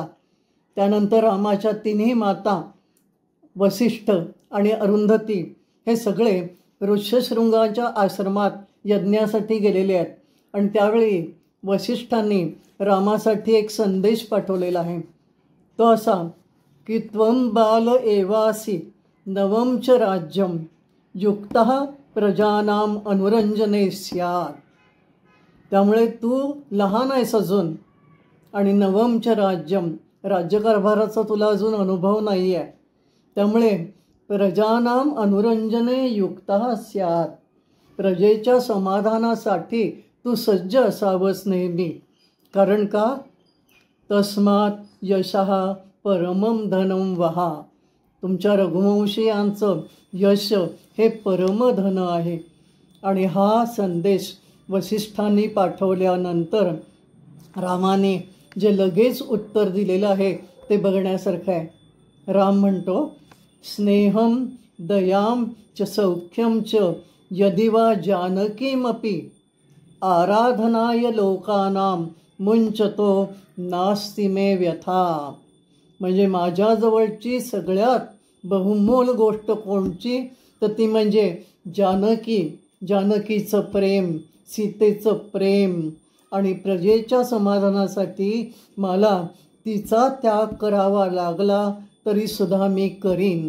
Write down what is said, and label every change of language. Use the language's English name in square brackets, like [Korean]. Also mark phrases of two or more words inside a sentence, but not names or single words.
[Marathi] त्यानंतर रामाच्या तिन्ही माता वसिष्ठ आणि अरुंधती हे सगळे ऋष्यशृंगाच्या आश्रमात यज्ञासाठी गेलेले आहेत आणि त्यावेळी वसिष्ठांनी रामासाठी एक संदेश पाठवलेला आहे. तो असा की [Sanskrit] त्वं बाल एवासी नवं च राज्यं युक्तः प्रजानां अनुरंजने स्यात्. [Marathi] त्यामुळे तू लहान आहेस अजून आणि [Sanskrit] नवं च राज्यं [Marathi] राज्यकारभाराचा तुला अजून अनुभव नाही आहे. त्यामुळे [Sanskrit] प्रजानां अनुरंजने युक्तः स्यात् [Marathi] प्रजेच्या समाधानासाठी तू सज्ज असावंस नेहमी. कारण का [Sanskrit] तस्मात् यशः परमं धनं वहा. [Marathi] तुमच्या रघुवंशीयांचं यश हे परमधन आहे. आणि हा संदेश वसिष्ठांनी पाठवल्यानंतर रामाने जे लगेच उत्तर दिलेलं आहे ते बघण्यासारखं आहे. राम म्हणतो [Sanskrit] स्नेहं दयां च सौख्यं च यदि वा जानकीमपि आराधनाय लोकानां मुंचतो नास्ति मे व्यथा. [Marathi] म्हणजे माझ्याजवळची सगळ्यात बहुमोल गोष्ट कोणची तर ती म्हणजे जानकीचं प्रेम, सीतेचं प्रेम आणि प्रजेच्या समाधानासाठी मला तिचा त्याग करावा लागला तरीसुद्धा मी करीन.